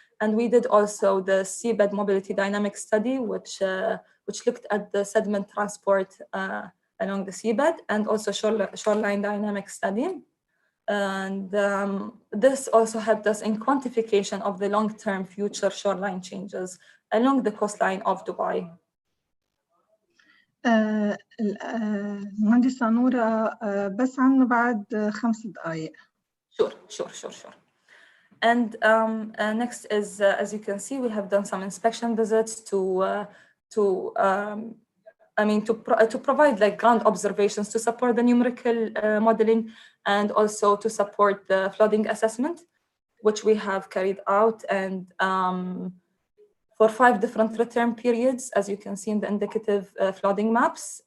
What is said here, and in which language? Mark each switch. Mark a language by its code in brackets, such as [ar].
[en] And we did also the seabed mobility dynamic study, which looked at the sediment transport along the seabed, and also shoreline dynamic study. And this also helped us in quantification of the long-term future shoreline changes along the coastline of Dubai. [ar] المهندسة نورة بس عنا بعد 5 دقائق. [en] Sure. And next is, as you can see, we have done some inspection visits to provide like ground observations to support the numerical modeling, and also to support the flooding assessment, which we have carried out, and for 5 different return periods, as you can see in the indicative flooding maps.